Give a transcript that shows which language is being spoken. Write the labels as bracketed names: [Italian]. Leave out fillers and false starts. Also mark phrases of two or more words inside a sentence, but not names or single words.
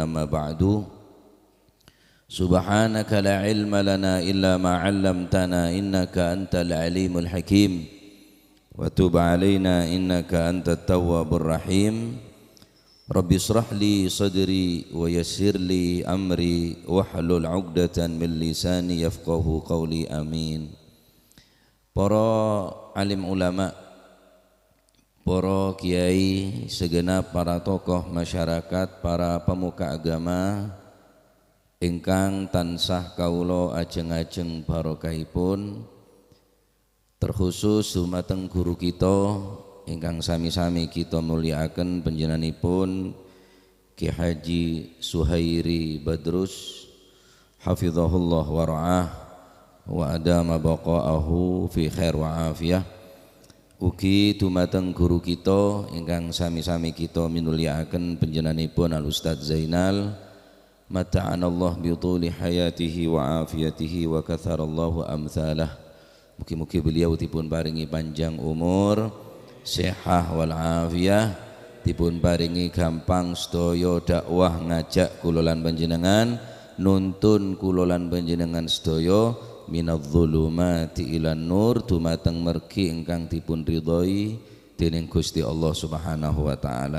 [Arabic] أما بعد سبحانك لا علم لنا إلا ما علمتنا إنك أنت العليم الحكيم وتب علينا إنك أنت التواب الرحيم. رب اشرح لي صدري ويسر لي أمري واحلل عقدة من لساني يفقه قولي آمين. [Indonesian] Para alim ulama, para kiai, segenap para tokoh masyarakat, para pemuka agama [Javanese] ingkang tansah kawula ajeng-ajeng barokahipun, terkhusus dumateng guru kita ingkang sami-sami kita mulyakaken panjenenganipun Ki Haji Suhairi Badrus [Arabic] حفظه الله ورعاه وأدام بقاءه في خير وعافية. [Javanese] Ugi dumateng guru kita ingkang sami-sami kita minulyaken panjenenganipun Al Ustaz Zainal [Arabic] متعنا الله بطول حياته وعافيته وكثر الله أمثاله. [Javanese] Mugi-mugi beliau dipun paringi panjang umur, sehat wal afiyah, dipun paringi gampang sedaya dakwah ngajak kula lan panjenengan, nuntun kula lan panjenengan sedaya [Arabic] من الظلمات إلى النور [Javanese] dumateng mergi ingkang dipun ridhoi dening Gusti Allah [Arabic] سبحانه وتعالى.